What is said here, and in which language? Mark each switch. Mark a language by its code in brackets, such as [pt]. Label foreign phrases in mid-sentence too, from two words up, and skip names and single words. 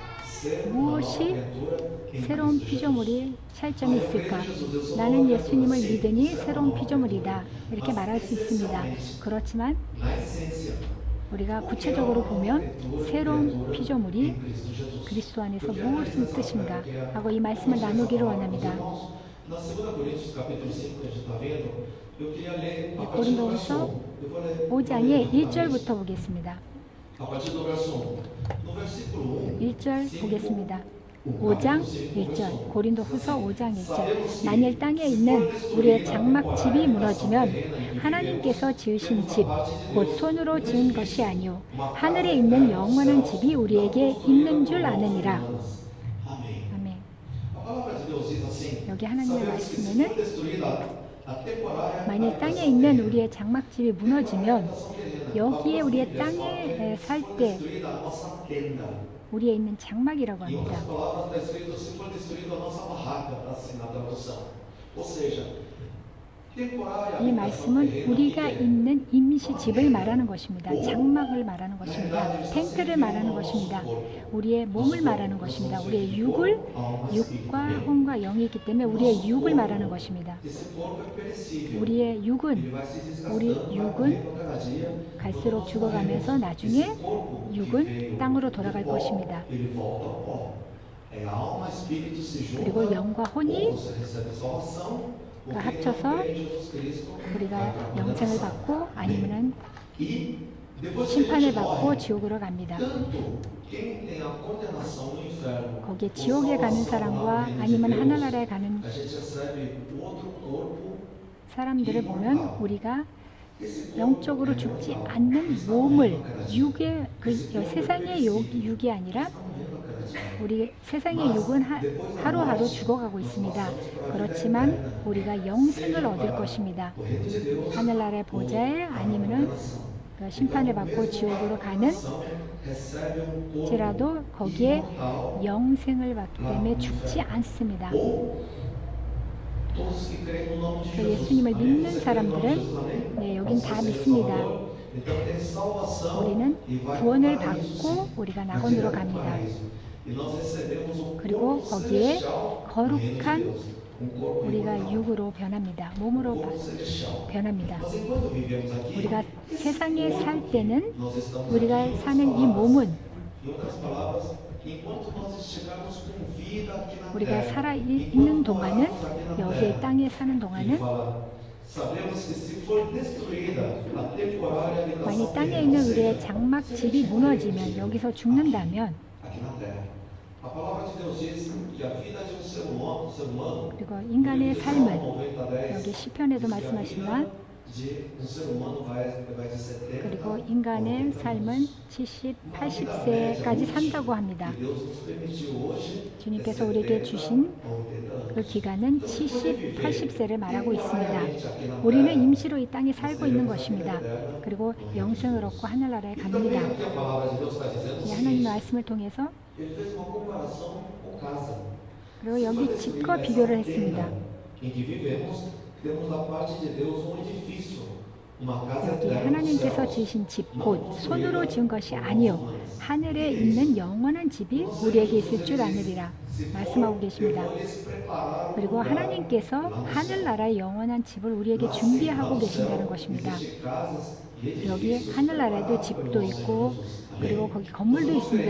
[ko] 무엇이 새로운 피조물이 차이점이 있을까? 나는 예수님을 믿으니 새로운 피조물이다. 이렇게 말할 수 있습니다. 그렇지만 [pt] Na essência, [ko] 우리가 구체적으로 보면 새로운 피조물이 그리스도 안에서 무엇을 뜻인가 하고 이 말씀을 나누기를 원합니다. [pt] na 2 Coríntios capítulo 5, que a gente está vendo, eu queria ler a partir do [ko] 고린도후서 [pt] verso 1. Eu vou ler [ko] 5장의 1절부터 보겠습니다. [pt] a partir do verso 1. No versículo 1, [ko] 1절 보겠습니다. 5장 1절 고린도후서 5장 1절 만일 땅에 있는 우리의 장막집이 무너지면 하나님께서 지으신 집 곧 손으로 지은 것이 아니요 하늘에 있는 영원한 집이 우리에게 있는 줄 아느니라. [pt] amém. [ko] 아멘. [pt] A palavra de Deus diz assim: [ko] 여기 하나님의 [pt] sabemos que se [ko] 말씀에는 [pt] for destruída a temporária [ko] 만일 땅에 있는 우리의 장막집이 무너지면 여기에 우리의 땅에 살 때 [pt] destruída a nossa tenda. [ko] 우리에 있는 장막이라고 [pt] Em outras [ko] 합니다. [pt] palavras, está escrito: se for destruída a nossa barraca, assim na tradução. Ou seja, temporária [ko] 이 [pt] habitação [ko] 말씀은 [pt] terrena [ko] 우리가 [pt] que é [ko] 있는 임시 집을 말하는 것입니다. 장막을 말하는 것입니다. 텐트를 말하는 것입니다. 우리의 몸을 말하는 것입니다. 우리의 육과 혼과 영이 있기 때문에 우리의 육을 말하는 것입니다. [pt] esse corpo é perecível. [ko] 우리의 [pt] Ele [ko] 육은 [pt] vai se desgastando, [ko] 우리 [pt] vai [ko] 육은 [pt] morrendo a cada dia. [ko] 갈수록 죽어가면서 나중에 [pt] Esse corpo que [ko] 육은 [pt] veio [ko] 땅으로 [pt] do [ko] 돌아갈 [pt] pó, [ko] 것입니다. [pt] ele volta ao pó. É alma, espírito se juntam, [ko] 그리고 영과 혼이 [pt] ou você recebe salvação, ou quem [ko] 합쳐서 [pt] não crê em Jesus Cristo [ko] 우리가 [pt] vai para a [ko] 영생을 [pt] condenação. [ko] 받고 아니면은 [pt] E depois que a [ko] 심판을 [pt] gente [ko] 받고 [pt] morre, [ko] 지옥으로 갑니다. [pt] tanto quem tem a condenação no inferno, [ko] 거기에 [pt] ou [ko] 지옥에 가는 [pt] salvação [ko] 사람과 [pt] lá no reino de [ko] 아니면 [pt] Deus, [ko] 하늘나라에 가는 [pt] a gente recebe outro corpo. [ko] 사람들을 보면 우리가 [pt] Esse corpo [ko] 영적으로 죽지 않는 몸을 육의 그 세상의 육이 아니라 우리 세상의 육은 하루하루 죽어가고 있습니다. 그렇지만 우리가 영생을 얻을 것입니다. [pt] o reino de Deus, [ko] 하늘나라의 보좌에 아니면은 그 심판을 받고 지옥으로 가는 [pt] recebe corpo [ko] 지라도 거기에 [pt] imortal, [ko] 영생을 받기 때문에 죽지 않습니다. [pt] ou todos que creem no nome de [ko] 그 [pt] Jesus. [ko] 예수님을 [pt] Amém? [ko] 믿는 [pt] Você crê no [ko] 사람들은 [pt] nome de Jesus, amém? [ko] 네, 여긴 다 [pt] Você [ko] 믿습니다. [pt] Salvador. Então tem salvação [ko] 우리는 [pt] e vai [ko] 구원을 [pt] para o paraíso, [ko] 받고 [pt] sim. [ko] 우리가 [pt] Vai [ko] 낙원으로 [pt] direto para o [ko] 갑니다. [pt] paraíso. E nós recebemos o [ko] 그리고 [pt] corpo [ko] 거기에 [pt] celestial do reino de [ko] 거룩한 [pt] Deus. Um corpo [ko] 우리가 [pt] imortal. [ko] 육으로 변합니다. 몸으로 [pt] Um corpo celestial. [ko] 변합니다. [pt] Mas enquanto vivemos aqui, [ko] 우리가 세상에 살 때는 [pt] nós estamos [ko] 우리가 [pt] aqui [ko] 사는 이 [pt] palavras. [ko] 몸은 [pt] Em outras palavras, enquanto nós estivermos com vida aqui na [ko] 우리가 [pt] terra, [ko] 살아 있는 [pt] enquanto [ko] 동안은 [pt] morarmos aqui na [ko] 여기에 [pt] terra, [ko] 땅에 사는 [pt] ele [ko] 동안은 [pt] fala, sabemos que se for destruída a temporária habitação [ko] 만약 땅에 [pt] terrena, [ko] 있는 [pt] ou [ko] 우리의 [pt] seja, [ko] 장막 집이 무너지면 여기서 죽는다면 [pt] aqui na terra. A palavra de Deus diz que a vida de um ser humano, [ko] 그리고 인간의 삶은 [pt] 90-10, [ko] 여기 시편에도 말씀하시지만 [pt] de um ser humano vai de 70 [ko] 그리고 인간의 삶은 70, 80세까지 산다고 합니다. [pt] e Deus nos permitiu hoje [ko] 주님께서 우리에게 주신 [pt] a 80 anos. [ko] 그 기간은 70, 80세를 말하고 있습니다. 우리는 임시로 이 땅에 살고 있는 것입니다. 그리고 영생을 얻고 하늘나라에 [pt] E também [ko] 갑니다. [pt] o que a palavra de Deus está dizendo é o [ko] 이 하나님의 [pt] seguinte, [ko] 말씀을 통해서 [pt] ele fez uma comparação com casa. [ko] 그리고 여기 집과 비교를 했습니다. [pt] Em que vivemos, temos da parte de Deus um edifício, uma casa [ko] 여기 [pt] eterna no [ko] 하나님께서 [pt] céu. [ko] 지으신 집, 곧 손으로 지은 것이 아니요 하늘에 있는 영원한 집이 우리에게 있을 줄 아느리라 말씀하고 계십니다. 그리고 하나님께서 하늘나라의 영원한 집을 우리에게 준비하고 계신다는 것입니다. 여기 하늘나라에도 집도 있고 그리고 거기 건물도 있습니다.